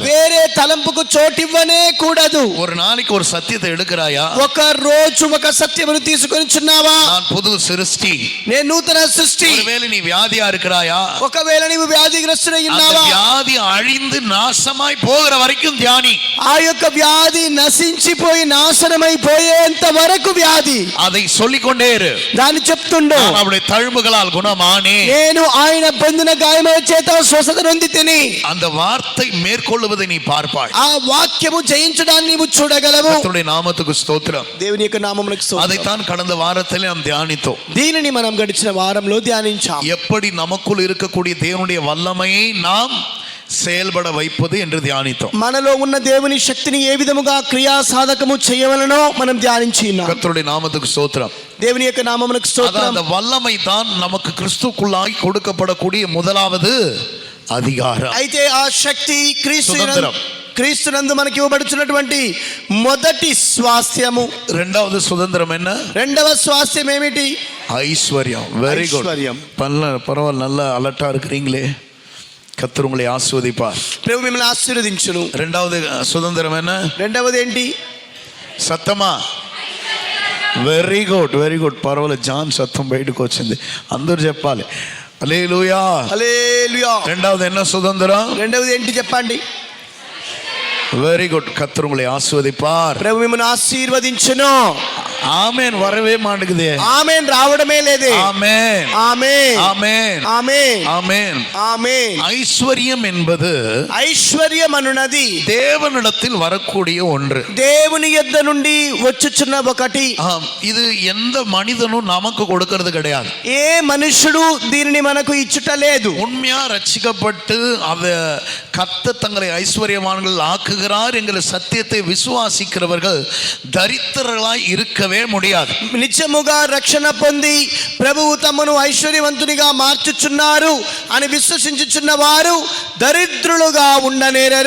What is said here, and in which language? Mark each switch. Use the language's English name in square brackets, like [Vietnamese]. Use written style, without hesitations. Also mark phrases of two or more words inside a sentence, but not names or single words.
[Telugu] వేరే తలంపుకు చోటివ్వనే కూడదు. [Tamil] ஒரு நாளைக்கு ஒரு சத்தியத்தை எடுக்கிறாயா, [Telugu] ఒక రోజు ఒక సత్యమును తీసుకొనిచున్నావా? [Tamil] நான் புது சிருஷ்டி. [Telugu] నేను నూతన సృష్టి. [Tamil] ஒருவேளை நீ வியாதியா இருக்கிறாயா, [Telugu] ఒకవేళ నీవు వ్యాధిగ్రస్తుడై [Tamil] அந்த [Telugu] ఉన్నావా? [Tamil] வியாதி அழிந்து நாசமாய் போகிற வரைக்கும் தியானி. [Telugu] ఆ యొక్క వ్యాధి నశించిపోయి నాశనమైపోయేంత వరకు వ్యాధి. [Tamil] அதை சொல்லிக்கொண்டே இரு. [Telugu] దాన్ని చెప్తుండు. [Tamil] நான் அவருடைய தழும்புகளால் குணமானே, [Telugu] నేను ఆయన పొందిన గాయముల చేత స్వస్థత నొంది తిని. [Tamil] அந்த వార్த்தை மேற்கொள்ளுவதை நீ பார்ப்பாய். [Telugu] ఆ వాక్యము జయించడాన్ని నీవు చూడగలవు. [Tamil] கர்த்தருடைய நாமத்துக்கு ஸ்தோத்திரம். [Telugu] దేవుని యొక్క నామమునకు స్తోత్రం. [Tamil] அதைத்தான் கடந்த வாரத்திலே நாம் தியானித்தோம். [Telugu] దీనిని మనం గడిచిన వారంలో ధ్యానించాం. [Tamil] எப்படி நமக்குள் இருக்கக்கூடிய தேவனுடைய வல்லமையை நாம் செயல்பட வைப்பது என்று தியானித்தோம். [Telugu] మనలో ఉన్న దేవుని శక్తిని ఏ విధముగా క్రియా సాధకము చేయవలనో మనం ధ్యానించి ఉన్నాం. [Tamil] கர்த்தருடைய நாமத்துக்கு ஸ்தோத்திரம். [Telugu] దేవుని యొక్క నామమునకు [Tamil] அதான் [Telugu] స్తోత్రం. [Tamil] அந்த வல்லமை தான் நமக்கு கிறிஸ்துக்குள்ளாய் கொடுக்கப்படக்கூடிய முதலாவது அதிகாரம். [Telugu] అయితే ఆ శక్తి సుతంత్రం. క్రీస్తునందు మనకి ఇవ్వబడుచున్నటువంటి మొదటి స్వాస్థ్యము. [Tamil] இரண்டாவது சுதந்திரம் என்ன? [Telugu] రెండవ స్వాస్థ్యం ఏమిటి? [English] ஐஸ்வர்யம். very good. [Tamil] ஐஸ்வர்யம். பரவாயில்ல, நல்ல அலர்ட்டா இருக்கிறீங்களே. கர்த்தர் உங்களை ஆசீர்வதிப்பார். [Telugu] ప్రభు మిమ్మల్ని ఆశీర్వదించును. [Tamil] இரண்டாவது சுதந்திரம் என்ன? [Telugu] రెండవది ఏంటి? సత్తమా. [English] very good, very good. [Telugu] పర్వాలేదు, జాన్ సత్తం బయటకు వచ్చింది. అందరూ చెప్పాలి హల్లెలూయా. హల్లెలూయా. [Tamil] రెండవది என்ன சுதந்திரம்? [Telugu] రెండవది ఏంటి చెప్పండి? [English] very good. [Tamil] கர்த்தர் உங்களை ஆசீர்வதிப்பார். [Telugu] ప్రభు మిమ్మల్ని ఆశీర్వదించును. [Tamil] ஆமென். வரவே மாட்டேங்குதே. [Telugu] ఆమేన్ రావడమే లేదే. [Tamil] ஆமென், [Telugu] ఆమేన్, [Tamil] ஆமென், [Telugu] ఆమేన్, [Tamil] ஆமென். [Telugu] ఆమేన్. [Tamil] ஐஸ்வர்யம் என்பது [Telugu] ఐశ్వర్యం అనున్నది [Tamil] தேவனிடத்தில் வரக்கூடிய ஒன்று. [Telugu] దేవుని యొద్ద నుండి వచ్చుచున్న ఒకటి. [Tamil] ஆம், இது எந்த மனிதனும் நமக்கு கொடுக்கிறது கிடையாது. [Telugu] ఏ మనుషుడు దీనిని మనకు ఇచ్చుట లేదు. [Tamil] உண்மையா ரட்சிக்கப்பட்டு அத கர்த்தர் தங்களை ஐஸ்வர்யவான்கள் ஆக்குகிறார் என்கிற சத்தியத்தை விசுவாசிக்கிறவர்கள் தரித்திரர்களாய் இருக்கவே முடியாது. [Telugu] నిజముగా రక్షణ పొంది ప్రభువు తమను ఐశ్వర్యవంతునిగా మార్చుచున్నారు అని విశ్వసించుచున్న వారు దరిద్రులుగా ఉండనేరరు.